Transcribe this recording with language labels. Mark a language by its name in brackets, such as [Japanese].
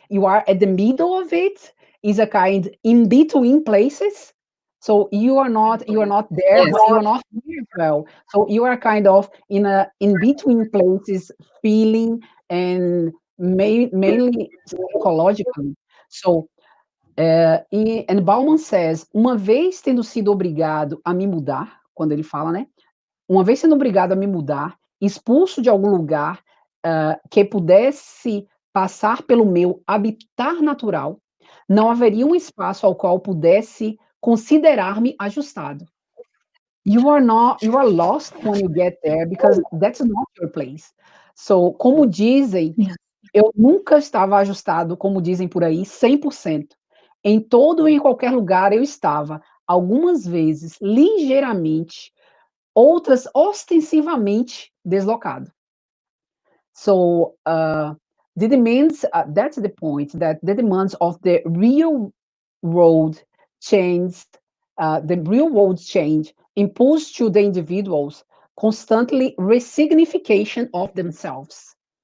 [English] You are at the middle of it. Is a kind in between places. So you are not there, Yes. but you are not here as well. So you are kind of in between places, feeling and mainly psychologically. So and Bauman says, [Portuguese] uma vez tendo sido obrigado a me mudar, quando ele fala, né? Uma vez sendo obrigado a me mudar, expulso de algum lugar que pudesse passar pelo meu habitat natural, não haveria um espaço ao qual pudesse considerar-me ajustado. [English] You are lost when you get there because that's not your place. [Portuguese] So, como dizem, [English] Yes. [Portuguese] eu nunca estava ajustado, como dizem por aí, 100%. Em todo e em qualquer lugar eu estava, algumas vezes, ligeiramente, outras ostensivamente deslocado. [English] So the demands, that's the point, that the demands of the real world change, the real world change impose to the individuals constantly resignification of themselves.